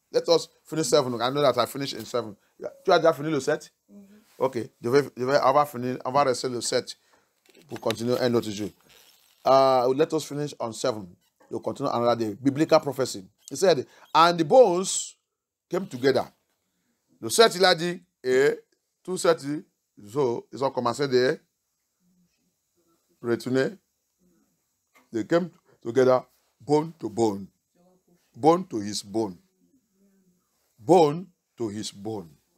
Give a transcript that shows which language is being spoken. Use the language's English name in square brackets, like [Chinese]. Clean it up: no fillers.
[English] Let us finish 7. I know that I finished in 7. [French] Tu as déjà fini le 7? Ok. On va rester le 7 pour continuer un autre jour. [English] Let us finish on 7. We'll continue another day. Biblical prophecy. He said, and the bones came together. [French] Le 7, il a dit, et tous ces os, ils ont commencé de retourner. [English] They came together. Bone to bone. Bone to his bone. Bone to his bone.